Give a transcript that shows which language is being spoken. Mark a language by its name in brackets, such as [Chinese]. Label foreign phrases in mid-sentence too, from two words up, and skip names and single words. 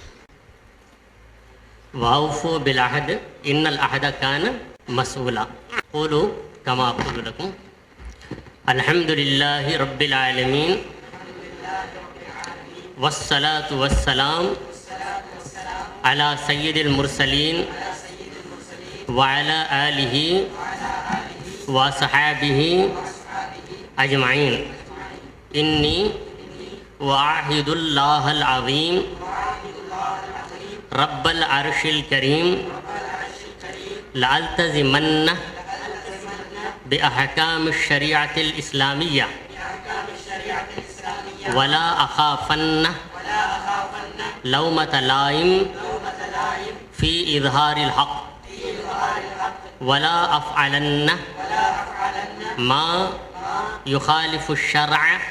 [Arabic] وأوفوا بالعهد إن العهد كان مسؤولا قولوا كما أقول لكم الحمد لله رب العالمين والصلاة والسلام على سيد المرسلين وعلى آله وصحابه أجمعين إني وأعهد الله العظيم رب العرش الكريم لألتزمن بأحكام الشريعة الإسلامية ولا أخافن لومة لائم في إظهار الحق ولا أفعلن ما يخالف الشرع